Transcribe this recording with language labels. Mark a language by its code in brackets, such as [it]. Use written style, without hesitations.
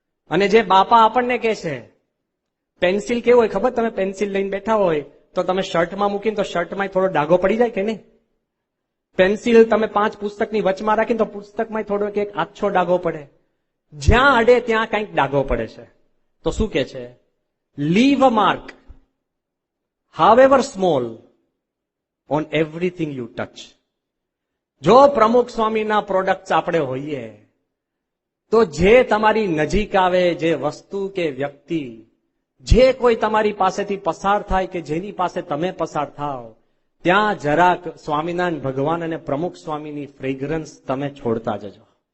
[gu] અને જે બાપા આપણને કહે છે, પેન્સિલ કેવું હોય ખબર? તમે પેન્સિલ લઈને બેઠા હોય તો તમે શર્ટમાં મૂકીને તો શર્ટમાં થોડો ડાઘો પડી જાય કે નહીં? પેન્સિલ તમે 5 પુસ્તકની વચમાં રાખીને તો પુસ્તકમાં થોડો એક આછો ડાઘો પડે. જ્યાં અડે ત્યાં કંઈક ડાઘો પડે છે. તો શું કે છે? [en] Leave a mark, however small, on everything you touch. [gu] જો પ્રમુખ સ્વામીના પ્રોડક્ટ્સ આપણે હોઈએ તો જે તમારી નજીક આવે, જે વસ્તુ કે વ્યક્તિ, જે કોઈ તમારી પાસેથી પસાર થાય કે જેની પાસે તમે પસાર થાવ, ત્યાં જરાક સ્વામિનારાયણ ભગવાન અને પ્રમુખ સ્વામીની ફ્રેગ્રન્સ તમે છોડતા જજો.